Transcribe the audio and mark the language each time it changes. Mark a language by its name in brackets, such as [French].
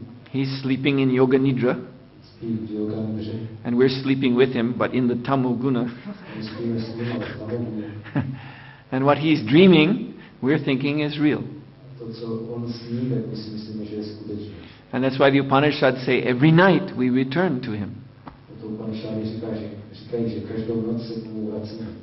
[English] He's sleeping in Yoga Nidra, and we're sleeping with him, but in the Tamoguna. And what he's dreaming, we're thinking is real. [Czech] to, co on sní, tak my si myslíme, že je skutečné. [English] And that's why the Upanishads say every night we return to him. [Czech] To Upanishady říkají, že každou noc se k němu vracíme.